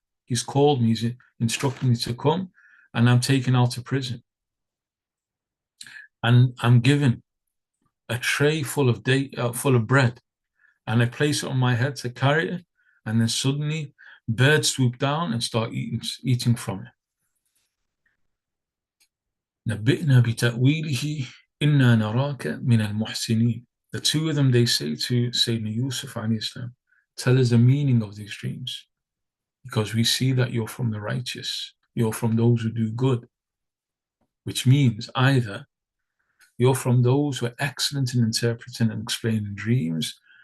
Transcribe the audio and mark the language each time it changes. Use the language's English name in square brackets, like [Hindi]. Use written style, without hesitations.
[English] He's called me, he's instructed me to come, and I'm taken out of prison. And I'm given a tray full of bread, and I place it on my head to carry it, and then suddenly birds swoop down and start eating from it. [Arabic] نبئنا بتأويله إنا نراك من المحسنين. [English] The two of them, they say to Sayyidina Yusuf alayhi salam, tell us the meaning of these dreams, because we see that you're from the righteous, you're from those who do good, which means either you're from those who are excellent in interpreting and explaining dreams.